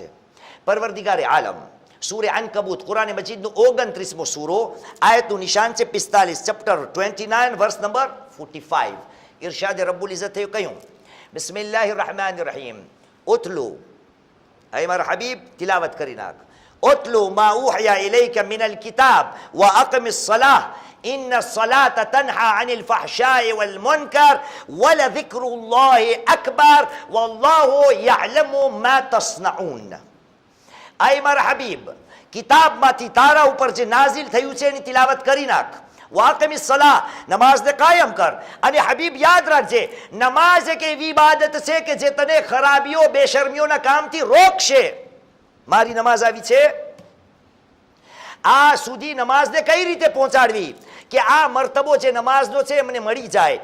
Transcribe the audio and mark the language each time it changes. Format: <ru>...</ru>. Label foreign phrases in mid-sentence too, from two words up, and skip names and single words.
<gu>પરવરદિગારે આલમ સૂરે અનકબૂત કુરાન મજીદનું 29મો સૂરો, આયતનું નિશાન છે 45,</gu> <en>chapter 29 verse number 45.</en> <ar>ઇરશાદ રબ્બુલ ઇઝ્ઝતે કહ્યું, بسم الله الرحمن الرحيم اتل,</ar> <gu>હે મારા હબીબ તિલાવત કરી નાખ,</gu> <ar>اتل ما أوحي إليك من الكتاب وأقم الصلاة إن الصلاة تنهى عن الفحشاء والمنكر ولذكر الله أكبر والله يعلم ما تصنعون.</ar> <gu>એ મારા હબીબ કિતાબ મા ઉતારા ઉપર જે નાઝિલ થયું છે એની તિલાવત કરી નાખ.</gu> <ar>واقم الصلاة,</ar> <gu>નમાઝને કાયમ કર. અને હબીબ યાદ રાખજે, નમાઝ એક એવી ઇબાદત છે કે જે તને ખરાબીઓ બેશરમીઓના કામથી રોકશે. મારી નમાઝ આવી છે, આ સુધી નમાઝને કઈ રીતે પહોંચાડવી કે આ મર્તબો જે નમાઝનો છે એમને મળી જાય.</gu>